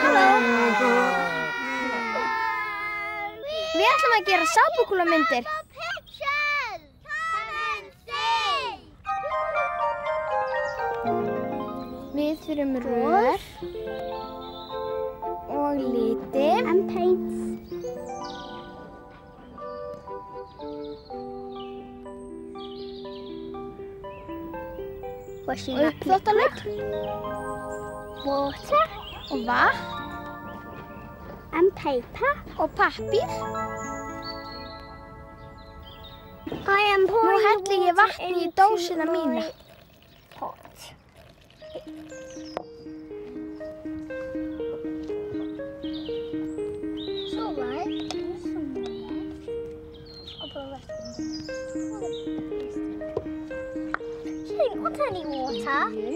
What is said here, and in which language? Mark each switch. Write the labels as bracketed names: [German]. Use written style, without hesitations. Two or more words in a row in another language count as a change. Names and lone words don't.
[Icelandic] Við ætlum að gera sápukúlamyndir. [English] Pictures! Come and see! [Icelandic] Við þurfum rör og liti [English] And paints. Washing [Icelandic] og uppþvottalögg [English] water [Icelandic] og vatn [English] and paper. [Icelandic] og pappír. [English] I am [Icelandic] Nú [English] pouring [Icelandic] helli ég vatn í dósina mína. [English] pot. It's all right. There's some more left. I'll put the rest in. She didn't want any water.